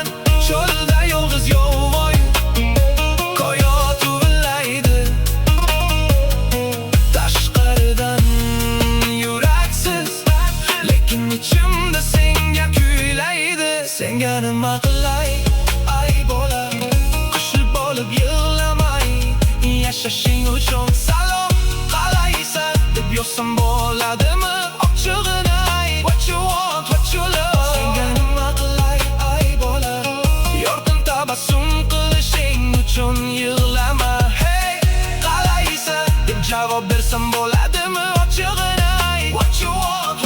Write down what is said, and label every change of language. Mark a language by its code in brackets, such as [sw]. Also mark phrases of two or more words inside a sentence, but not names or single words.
[uz] Cho'lda yolg'iz yovvoyi koyot uvillaydi, tashqaridan yuraksiz, lekin ichimda senga kuylaydi. Senga nima qilay ay bola, qo'shilib bo'lib yig'lamay. Yashashing uchun salom qalaysan deb yozsam bo'ladimi? Ochig'ini ayt, [en] what you want, what you love. [uz] Senga nima qilay ay bola, yorqin tabassum qilishing uchun yig'lama. Hey, qalaysan deb javob bersam bo'ladimi? Ochig'ini ayt, [en] what you want.